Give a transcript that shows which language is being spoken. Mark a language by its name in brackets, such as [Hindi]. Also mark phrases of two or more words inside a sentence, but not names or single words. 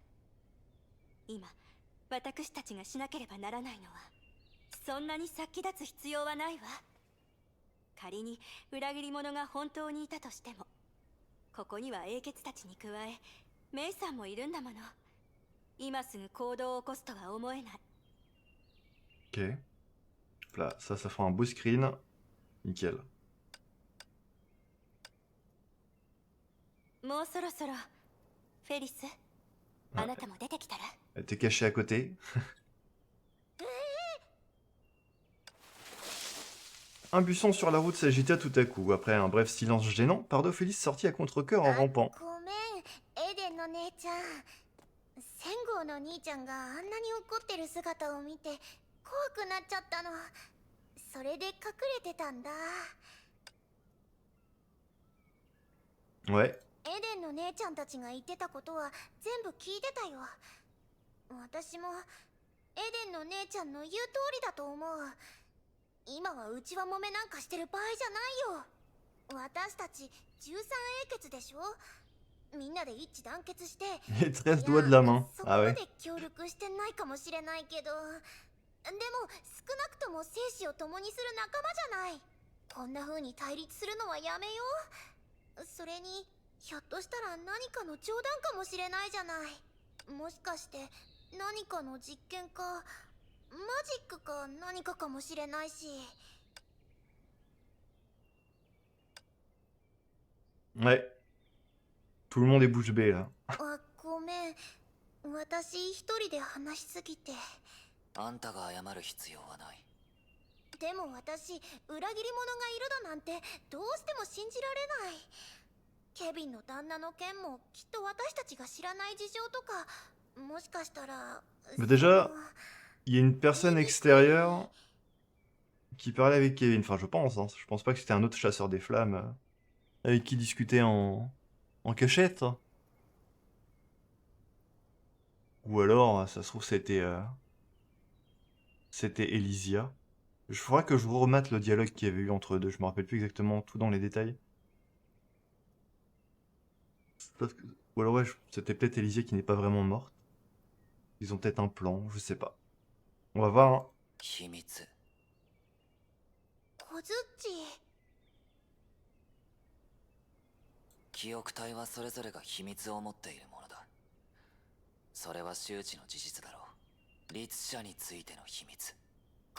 [Japanese] 今私たちがしなければならないのは、そんなに先立つ必要はないわ。仮に裏切り者が本当にいたとしても、ここには英傑たちに加えメイさんもいるんだもの。今すぐ行動を起こすとは思えない。 [French] Ok. Là, ça fera un beau screen. Nickel. [Japanese] もうそろそろフェリス、あなたも出てきたら。 [French] Elle était cachée à côté. Un buisson sur la route s'agita tout à coup. Après un bref silence gênant, Pardophélis sortit à contre-cœur en rampant. [Japanese] ごめん、エデンの姉ちゃん。千号の兄ちゃんがあんなに怒ってる姿を見て怖くなっちゃったの。それで隠れてたんだ。 [French] Ouais. [Japanese] エデンの姉ちゃんたちが言ってたことは全部聞いてたよ。私もエデンの姉ちゃんの言う通りだと思う。今はうちは揉めなんかしてる場合じゃないよ。私たち13英傑でしょ。みんなで一致団結して。 [French] Les 13 doigts de la main. [Japanese] そこ Ah ま [French] ouais. [Japanese] で協力してないかもしれないけど、でも少なくとも生死を共にする仲間じゃない。こんな風に対立するのはやめよう。それにひょっとしたら何かの冗談かもしれないじゃない。もしかして何かの実験かマジックか何かかもしれないし。 [French] Ouais. Tout le monde est bouche bée là. [Japanese] あ、ごめん。私一人で話しすぎて。あんたが謝る必要はない。でも私、裏切り者がいるだなんてどうしても信じられない。ケビンの旦那の件もきっと私たちが知らない事情とか、もしかしたら。 [French] Mais déjà, il y a une personne extérieure qui parlait avec Kevin. Enfin, je pense. Hein. Je pense pas que c'était un autre chasseur des flammes avec qui discuter en cachette. Ou alors, ça se trouve, c'était Elysia. Je faudra que je remate le dialogue qu'il y avait eu entre eux deux. Je me rappelle plus exactement tout dans les détails. Ou alors, ouais, c'était peut-être Elysia qui n'est pas vraiment morte. Ils ont peut-être un plan, je sais pas. On va voir. Hein. [Japanese] 秘密。小ズッチ。記憶体はそれぞれが秘密を持っているものだ。それは周知の事実だろう。律者についての秘密。